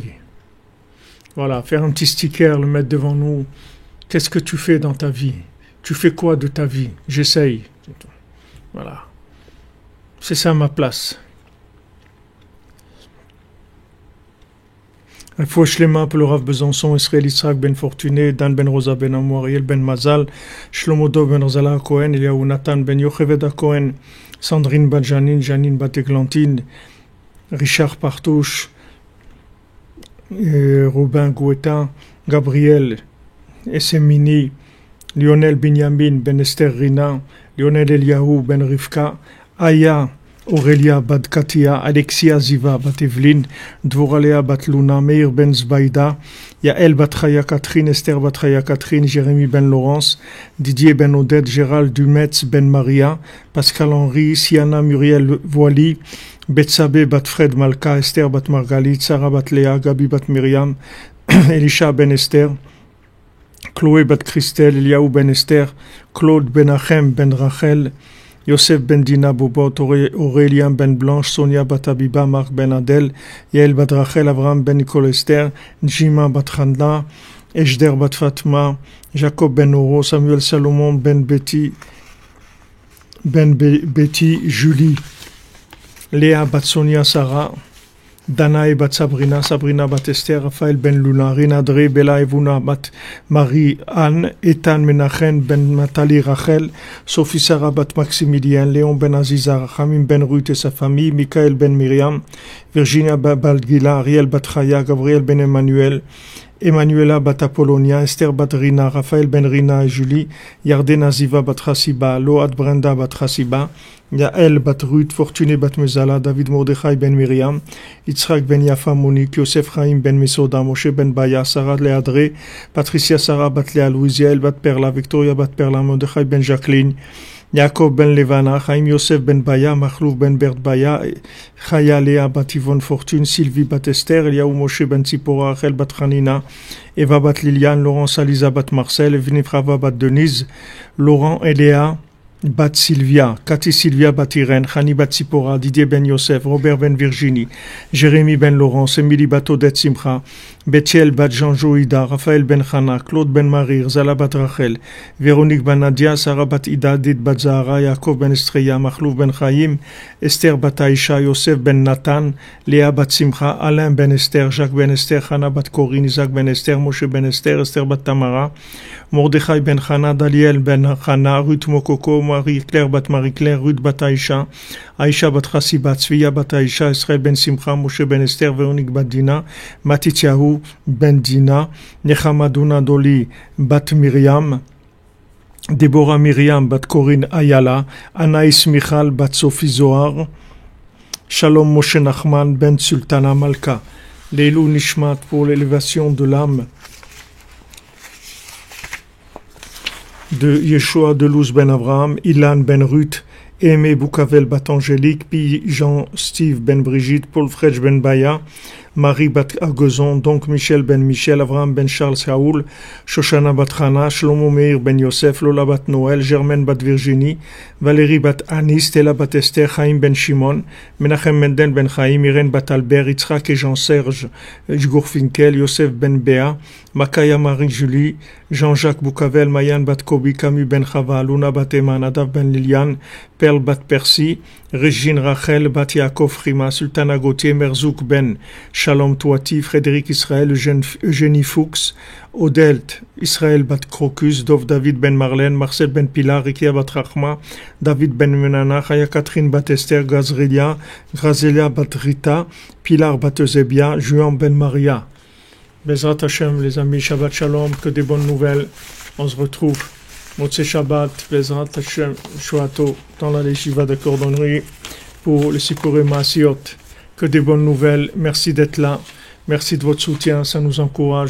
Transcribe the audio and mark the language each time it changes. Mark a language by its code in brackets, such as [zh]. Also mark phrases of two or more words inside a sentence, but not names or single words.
[fr] Voilà, faire un petit sticker, le mettre devant nous. Qu'est-ce que tu fais dans ta vie? Tu fais quoi de ta vie? J'essaye. Voilà. C'est ça ma place. [he] Fouach Lema [fr] pour le Rav Besançon, Israël Yitzhak Ben Fortuné, Dan Ben Rosa Ben Amou, Ariel Ben Mazal, Shlomo Dov Ben Rozala Cohen, Eliaou Nathan Ben Yocheved Cohen, Sandrine Bat Janine Bat Eglantine, Richard Partouche, Robin Gouetin, Gabriel Essemini, Lionel Binyamin Ben Esther Rina, Lionel Eliaou Ben Rivka, Aya Aurélia Bat Katia, Alexia Ziva Bat Evelyn, Dvoralea Bat Luna, Meir Ben Zbaïda, Yael Bat Chaya Catherine, Esther Bat Chaya Catherine, Jérémy Ben Laurence, Didier Ben Odette, Gérald Dumetz Ben Maria, Pascal Henry, Siana Muriel Voili, Betsabe Bat Fred Malka, Esther Bat Margalit, Sarah Bat Léa, Gabi Bat Myriam, Elisha Ben Esther, Chloé Bat Christelle, Eliaou Ben Esther, Claude Ben Achem Ben Rachel, Yosef Ben Dina Bobot, Aurélien Ben Blanche, Sonia Bat Abiba, Marc Ben Adel, Yael Bat Rachel, Abraham Ben Nicole Esther, Njima Bat Chandla, Ejder Bat Fatma, Jacob Ben Oro, Samuel Salomon Ben Betty, Julie, Léa Bat Sonia Sarah, Danae Bat Sabrina, Sabrina Bat Esther, Raphaël Ben Luna, Rina Dre, Bella Evuna Bat Marie Anne, Ethan Menachem Ben Nathalie Rachel, Sophie Sarah Bat Maximilien, Léon Ben Aziza, Hamim Ben Ruth et sa famille, Michael Ben Myriam, Virginia Balgila, Ariel Bat Chaya, Gabriel Ben Emmanuel, Emmanuela Bat Apollonia, Esther Bat Rina, Raphaël Ben Rina et Julie, Yardena Ziva Bat Chassiba, Load Brenda Bat Chassiba, Yael Bat Ruth, Fortuné Bat Mezala, David Mordechai Ben Myriam, Yitzhak Ben Yafa Monique, Yosef Chaim Ben Mesoda, Moshe Ben Baya, Sarah Leadré, Patricia Sarah Bat Léa Louise, Yael Bat Perla, Victoria Bat Perla, Mordechai Ben Jacqueline, Yaakov ben Levana, Chaim Yosef ben Baya, Machlouf ben Bert Baya, Chaya Léa bat Yvonne Fortune, Sylvie bat Esther, Eliaou Moshe ben Tzipora, Rachel bat Hanina, Eva bat Liliane, Laurence Aliza bat Marcel, Vinifrava bat Denise, Laurent et Léa bat Sylvia, Cathy Sylvia bat Irène, Chani bat Tzipora, Didier ben Yosef, Robert ben Virginie, Jérémy ben Laurence, Émilie bat Odette Simcha, Bethiel bat Jean-Joïda, Raphaël ben Chana, Claude ben Marie, Zala bat Rachel, Véronique ben Nadia, Sarah bat Ida, Dit bat Zahara, Yaakov ben Estreya, Machlouf ben Chaim, Esther bat Aïcha, Yosef ben Nathan, Léa bat Simcha, Alain ben Esther, Jacques ben Esther, Hana bat Corinne, Isaac ben Esther, Moshe ben Esther, Esther bat Tamara, Mordechai ben Chana, Daliel ben Chana, Ruth Mokoko, Marie-Claire bat Marie-Claire, Ruth bat Aïcha, Aïcha bat Chassi bat Tzviya bat Aïcha, Israël ben Simcha, Moshe ben Esther, Véronique bat Dina, Matityahu ben Dina, Nechama Duna Doli bat Myriam, Déborah Myriam bat Corinne Ayala, Anaïs Michal bat Sophie Zohar, Shalom Moshe Nachman ben Sultana Malka, [he] Leilou Nishmat [fr] pour l'élévation de l'âme de Yeshua de Luz ben Abraham, Ilan ben Ruth, Aimé Boukavel bat Angélique, puis Jean-Steve ben Brigitte, Paul Fredj ben Baya, Marie bat Agezon, donc Michel ben Michel, Abraham ben Charles Saoul, Shoshana bat Hana, Shlomo Meir ben Yosef, Lola bat Noël, Germaine bat Virginie, Valérie bat Anis, Stella bat Esther, Chaim ben Shimon, Menachem Mendel ben Chaim, Irène bat Albert, Yitzhak et Jean-Serge Gourfinkel, Yosef ben Béa, Makaya Marie-Julie, Jean-Jacques Boukavel, Mayan bat Kobi, Camus ben Chava, Luna bat Emma, Nadav ben Liliane, Perle bat Percy, Régine Rachel bat Yaakov Rima, Sultana Gauthier, Merzouk ben Shalom Touati, Frédéric Israël, Eugénie Fuchs, Odelt, Israël bat Crocus, Dov David ben Marlène, Marcel ben Pilar, Rikia bat Rachma, David ben Menana, Chaya Catherine bat Esther, Gazrelia, Grazelia bat Rita, Pilar bat Eusebia, Juan ben Maria. [he] Bezrat Hashem, [fr] les amis, [he] Shabbat Shalom, [fr] que des bonnes nouvelles. On se retrouve [he] Motzei Shabbat, Bezrat Hashem, [fr] Shuato, dans la Yeshiva de Cordonnerie, pour le [he] Sipurei Maasiot. [fr] Que des bonnes nouvelles. Merci d'être là. Merci de votre soutien. Ça nous encourage.